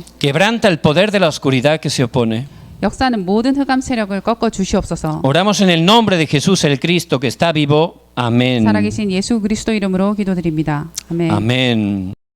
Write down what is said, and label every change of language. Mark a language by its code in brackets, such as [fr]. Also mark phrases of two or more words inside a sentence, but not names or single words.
[es] Quebranta el poder de la oscuridad que se opone. [ko] 역사는 모든 흑암 세력을 꺾어 주시옵소서. [es] Oramos en el nombre de Jesús el Cristo que está vivo. Amén. [ko] 살아계신 예수 그리스도 이름으로 기도드립니다. 아멘. [es] Amén.